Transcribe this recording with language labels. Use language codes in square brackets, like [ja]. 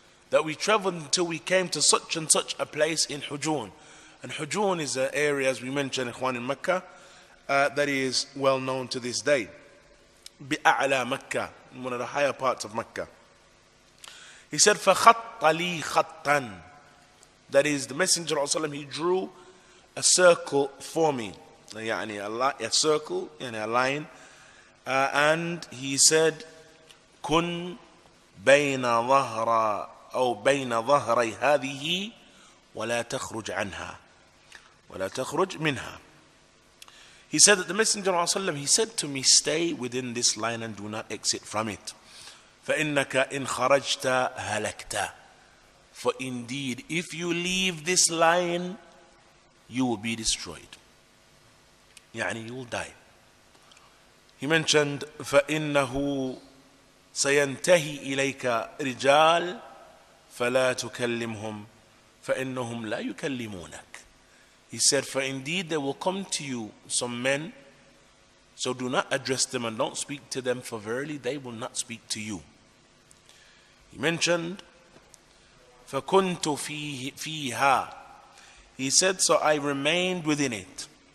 [en] That we traveled until we came to such and such a place in Hujun. And Hujun is an area, as we mentioned, Ikhwan, in Mecca, that is well known to this day. بأعلى Mecca, one of the higher parts of Mecca. He said, [ar] فَخَطَّ لِي خَطًّا. [en] That is, the Messenger ﷺ, he drew a circle for me. A circle, a line. And he said, [ar] كُن بين ظهر أو بين ظهري هذه ولا تخرج عنها ولا تخرج منها. [en] He said that the Messenger ﷺ, he said to me, stay within this line and do not exit from it. [ar] فَإِنَّكَ إِنْ خَرَجْتَ هَلَكْتَ. [en] For indeed, if you leave this line, you will be destroyed. You will die. He mentioned, [ar] فَإِنَّهُ سَيَنْتَهِي إِلَيْكَ رِجَالٌ فَلَا تُكَلِّمْهُمْ فَإِنَّهُمْ لَا يُكَلِّمُونَكَ. [en] He said, for indeed there will come to you some men, so do not address them and don't speak to them, for verily they will not speak to you. He mentioned, [ar] فَكُنْتُ فِيهَا. [en] He said, so I remained within it.